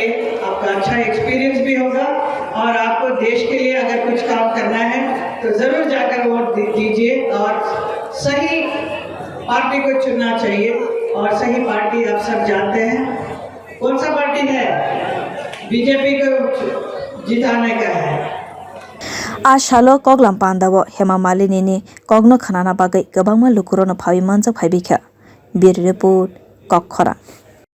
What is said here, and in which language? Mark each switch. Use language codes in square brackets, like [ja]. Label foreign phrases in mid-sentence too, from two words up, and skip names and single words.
[hi] आपका अच्छा एक्सपीरियंस भी होगा और आपको देश के लिए अगर कुछ काम करना है तो जरूर जाकर वोट दीजिए और सही पार्टी को चुनना चाहिए। और सही पार्टी आप सब जानते हैं कौन सा पार्टी है, बीजेपी को जिताने का है। [trp] asalo koklam pandawo Hema Malini ni kogno khanana bagai gabangma lukuro no phawi manjak phaibikha bir report kokhora।